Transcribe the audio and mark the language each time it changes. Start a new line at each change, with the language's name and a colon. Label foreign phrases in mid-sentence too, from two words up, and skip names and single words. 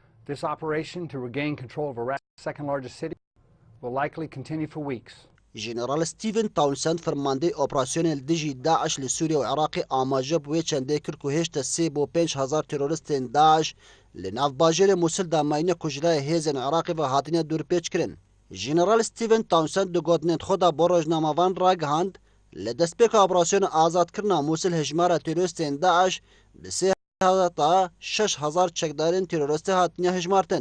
English: This operation to regain control of Iraq's second largest city will likely continue for weeks.
Kurdish: جنرال ستیون تاونسند فرمانده اپراسیون دژی داعش لسوریا و عراق آماجه بوی چنده کرد که هشت 3 بو 5,000 تروریستین داعش لناف باجر موسل دا ماینه کجلای هیزن عراقی و هاتین دور پیچ کرن. جنرال ستیون تاونسند دو گوتنت خدا با روزنامه‌وان را گهاند لدستپیک اپراسیون آزاد کرنا موسل هجمار تروریستین داعش به 3,000 تا 6,000 چکدارین تروریست هاتین هجمارتن.